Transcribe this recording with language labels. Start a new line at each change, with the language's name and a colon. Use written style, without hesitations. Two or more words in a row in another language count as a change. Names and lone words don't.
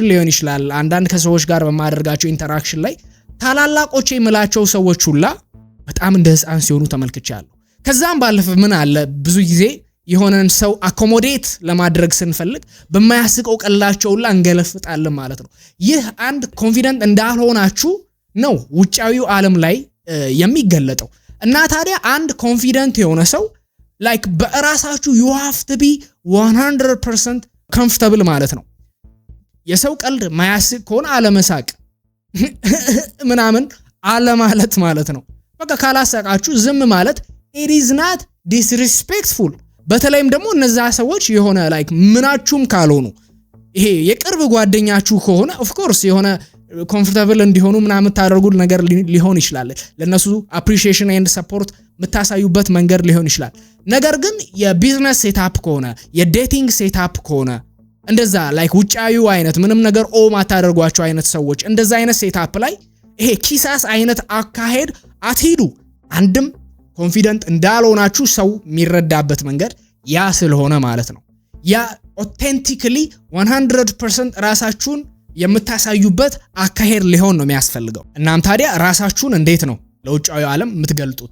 Amharic: ሊሆን ይችላል አንዳንድ ከሰዎች ጋር በማደርጋቸው ኢንተራክሽን ላይ ታላላቆቼ የምላቸው ሰዎች ሁላ በጣም እንደ ሕፃን ሲሆኑ ተመልክቻለሁ። ከዛም ባለፈ ምን አለ ብዙ ጊዜ የሆነን ሰው አኮሞዴት ለማድረግ ስንፈልግ በማያስቀው ቀላቸው ሁላ እንገለፍጣለን ማለት ነው። ይህ አንድ ኮንፊደንት እንዳልሆናችሁ ነው ውጫዊው ዓለም ላይ የሚገለጠው። እና ታዲያ አንድ ኮንፊደንት የሆነ ሰው ላይክ በራሳችሁ
English: you have to be 100% comfortable
Amharic: ማለት ነው። የሰው ቀልድ ማያስቅ ከሆነ አለመሳቅ ምናምን አለማለት ማለት ነው። በቃ ካላሳቃችሁ ዝም ማለት
English: it is not disrespectful።
Amharic: በተለይም ደግሞ እነዛ ሰዎች የሆነ ላይክ ምናችሁም ካልሆኑ ይሄ የቅርብ ጓደኛችሁ ከሆነ
English: of course
Amharic: የሆነ ኮምፎርታብል እንዲሆኑ ምናምን ታደርጉት ነገር ሊሆን ይችላል። ለነሱ
English: appreciation and support
Amharic: የምታሳዩበት መንገድ ሊሆን ይችላል። ነገር ግን የቢዝነስ ሴትአፕ ከሆነ የዴቲንግ ሴትአፕ ከሆነ እንደዛ ላይክ ውጫዩ አይነት ምንም ነገር ማታደርጓቸው አይነት ሰዎች እንደዛ አይነት ሴትአፕ ላይ ይሄ ኪሳስ አይነት አካሄድ አትሂዱ። አንድም ኮንፊደንት እንዳልሆናችሁ ሰው የሚረዳበት መንገድ ያ ስለሆነ ማለት ነው። ያ ኦቴንቲካሊ 100% ራሳችሁን የምታሳዩበት አካሄድ ሊሆን ነው የሚያስፈልገው። እናም ታዲያ ራሳችሁን እንዴት ነው ለውጫዊ ዓለም የምትገልጡት?